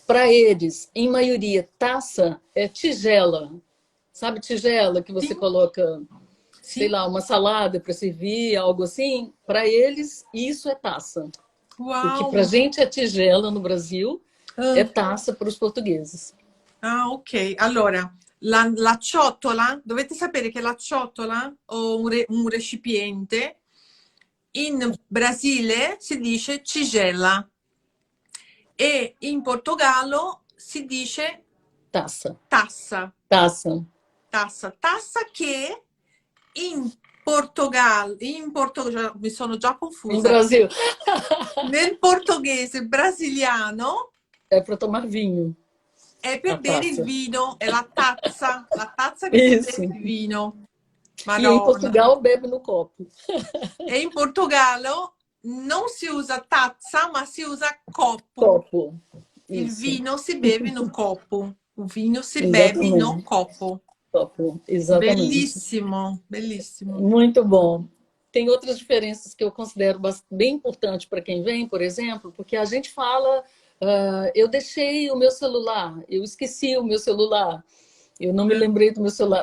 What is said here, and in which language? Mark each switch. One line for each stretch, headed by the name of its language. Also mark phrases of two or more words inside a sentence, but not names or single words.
Portuguese: Para eles, em maioria, taça é tigela. Sabe tigela que você coloca, sei lá, uma salada para servir, algo assim? Para eles, isso é taça. Uau. O que para a gente é tigela no Brasil, é taça para os portugueses. Ah, ok.
Italian: Allora, la ciotola, dovete sapere che la ciotola o un recipiente in Brasile si dice tigela e in Portogallo si dice taça. Taça. Taça. Taça. Taça che in Portogallo, mi sono già confusa. In Brasil. Nel portoghese brasiliano
Portuguese: é para tomar vinho.
Italian: È per bere il vino, è la tazza che si beve il vino. Madonna.
Portuguese: E em Portugal bebe no copo.
Italian: E in Portogallo non si usa tazza, ma si usa copo. Copo. Il vino si beve
Portuguese: no copo. O vinho
Italian: si
Portuguese: Exatamente. bebe no copo. Copo, exatamente.
Italian: Bellissimo, bellissimo.
Portuguese: Muito bom. Tem outras diferenças que eu considero bem importantes para quem vem, por exemplo, porque a gente fala, eu deixei o meu celular, eu esqueci o meu celular, eu não me lembrei do meu celular.